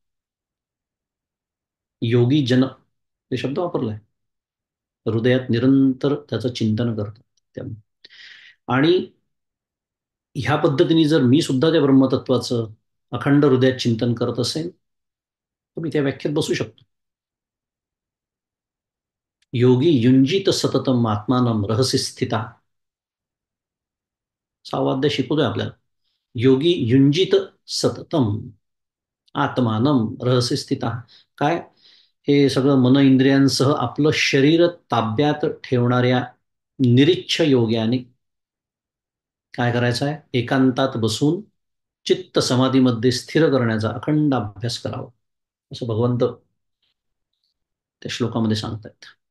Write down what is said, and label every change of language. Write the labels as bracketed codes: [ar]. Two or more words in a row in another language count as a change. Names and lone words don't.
[mr] योगी जन हे शब्द वापरलाय. हृदयात निरंतर त्याचं चिंतन करतात त्यामुळे. आणि ह्या पद्धतीने जर मी सुद्धा त्या ब्रह्मतत्वाचं अखंड हृदयात चिंतन करत असेल तर मी त्या व्याख्येत बसू शकतो. [sa] योगी युंजित सततम आत्मानम रहसी स्थिता. [mr] 6वा अध्याय शिकवतोय आपल्याला. [sa] योगी युंजित सततम आत्मानम रहस्य स्थिता. [mr] काय, हे सगळं मन इंद्रियांसह आपलं शरीर ताब्यात ठेवणाऱ्या निरीच्छ योग्याने काय करायचं आहे, एकांतात बसून चित्त समाधीमध्ये स्थिर करण्याचा अखंड अभ्यास करावा असं भगवंत त्या श्लोकामध्ये सांगतायत.